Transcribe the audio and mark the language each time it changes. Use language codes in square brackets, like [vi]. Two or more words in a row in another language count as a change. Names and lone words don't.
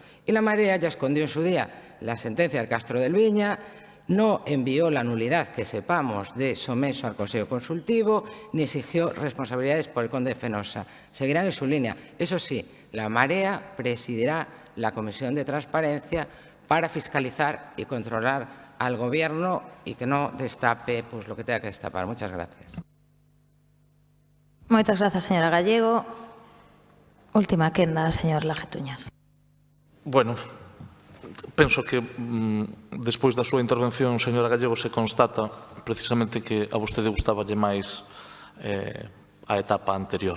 [es] Y la Marea ya escondió en su día la sentencia del Castro del Viña, no envió la nulidad, que sepamos, de Someso al Consejo Consultivo, ni exigió responsabilidades por el conde de Fenosa. Seguirán en su línea. Eso sí, la Marea presidirá la Comisión de Transparencia para fiscalizar y controlar al Gobierno y que no destape pues, lo que tenga que destapar. Muchas gracias. [gl] Moitas grazas, señora Gallego. Última quenda, señor Lajetuñas. Bueno, penso que despois da súa intervención, señora Gallego, se constata precisamente que a vostede gustaballe máis a etapa anterior.